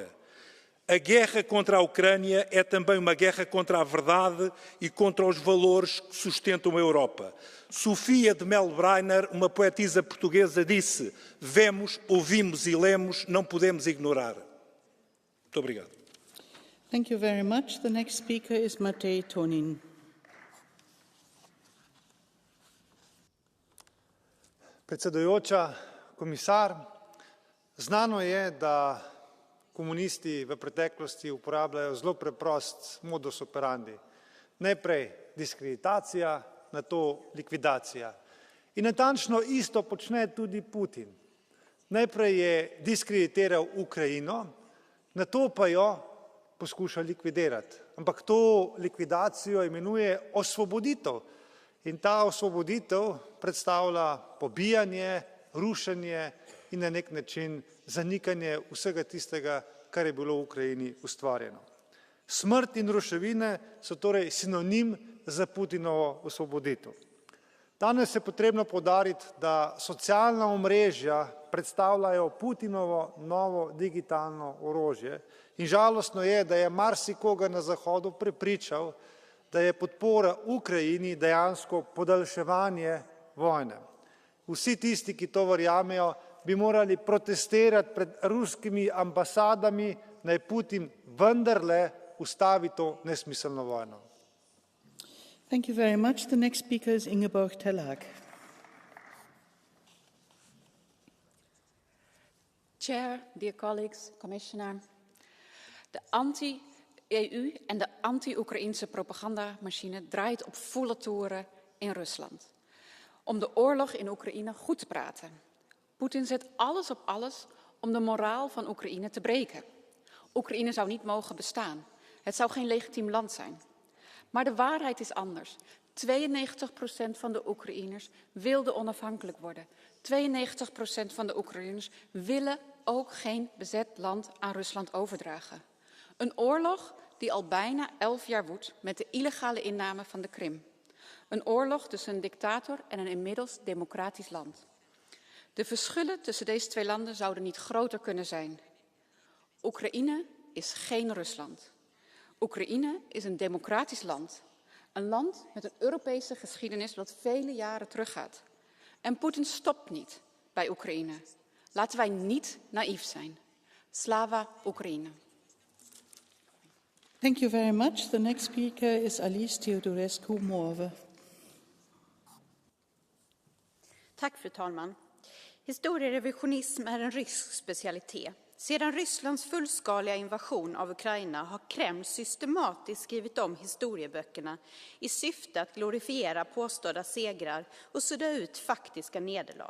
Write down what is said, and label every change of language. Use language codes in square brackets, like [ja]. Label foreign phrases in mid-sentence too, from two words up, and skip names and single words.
[pt] A guerra contra a Ucrânia é também uma guerra contra a verdade e contra os valores que sustentam a Europa. Sofia de Melbreiner, uma poetisa portuguesa, disse: "Vemos, ouvimos e lemos, não podemos ignorar." Muito obrigado. [en] Thank you very much. The next speaker is Matej Tonin. [sl] Predsedujoča, komisar, znano je, da komunisti v preteklosti uporabljajo zelo preprost [la] modus operandi. [sl] Najprej diskreditacija, nato likvidacija. In natančno isto počne tudi Putin. Najprej je diskreditiral Ukrajino, nato pa jo poskuša likvidirati. Ampak to likvidacijo imenuje osvoboditev. In ta osvoboditev predstavlja pobijanje, rušenje in na nek način zanikanje vsega tistega, kar je bilo v Ukrajini ustvarjeno. Smrt in ruševine so torej sinonim za Putinovo osvoboditev. Danes je potrebno poudariti, da socialna omrežja predstavljajo Putinovo novo digitalno orožje in žalostno je, da je marsikoga na Zahodu prepričal, da je podpora Ukrajini dejansko podaljševanje vojne. Vsi tisti, ki to verjamejo, bi morali protestirati pred ruskimi ambasadami, naj Putin vendarle ustavi to nesmiselno vojno. [en] Thank you very much. The next speaker is Ingeborg Tellag. Chair, dear colleagues, Commissioner, [nl] de anti-EU en de anti-Oekraïnse propagandamachine draait op volle toeren in Rusland. Om de oorlog in Oekraïne goed te praten. Poetin zet alles op alles om de moraal van Oekraïne te breken. Oekraïne zou niet mogen bestaan. Het zou geen legitiem land zijn. Maar de waarheid is anders. 92% van de Oekraïners wilde onafhankelijk worden. 92% van de Oekraïners willen ook geen bezet land aan Rusland overdragen. Een oorlog die al bijna 11 jaar woedt met de illegale inname van de Krim. Een oorlog tussen een dictator en een inmiddels democratisch land. De verschillen tussen deze twee landen zouden niet groter kunnen zijn. Oekraïne is geen Rusland. Oekraïne is een democratisch land. Een land met een Europese geschiedenis dat vele jaren teruggaat. En Poetin stopt niet bij Oekraïne. Laten wij niet naïef zijn. Slava Oekraïne. [en] Thank you very much. The next speaker is Alice Teodorescu-Moave. [sv] Tack, fru talman. Historierevisionism är en rysk specialitet. Sedan Rysslands fullskaliga invasion av Ukraina har Kreml systematiskt skrivit om historieböckerna i syfte att glorifiera påstådda segrar och sudda ut faktiska nederlag.